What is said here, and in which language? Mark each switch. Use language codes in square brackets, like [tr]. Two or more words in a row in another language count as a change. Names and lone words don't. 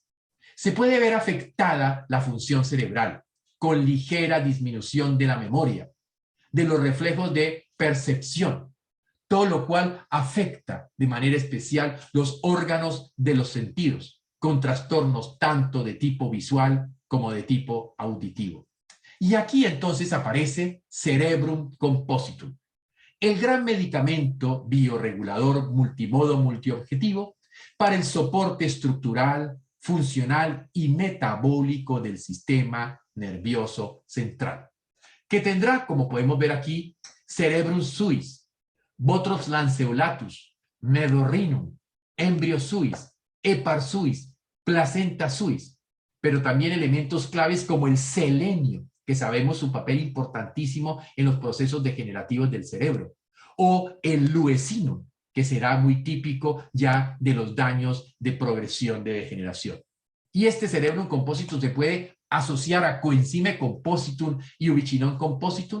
[es] Se puede ver afectada la función cerebral, con ligera disminución de la memoria, de los reflejos de percepción, todo lo cual afecta de manera especial los órganos de los sentidos, con trastornos tanto de tipo visual como de tipo auditivo. Y aquí entonces aparece cerebrum compositum, el gran medicamento biorregulador multimodo multiobjetivo para el soporte estructural, funcional y metabólico del sistema nervioso central, que tendrá, como podemos ver aquí, cerebrum suis, botrons lanceolatus, medorrinum, embryo suis, hepar suis, placenta suis, pero también elementos claves como el selenio, que sabemos su papel importantísimo en los procesos degenerativos del cerebro, o el luesino, que será muy típico ya de los daños de progresión de degeneración. Y este cerebrum compositum se puede asociar a coenzime compositum y ubiquinón compositum,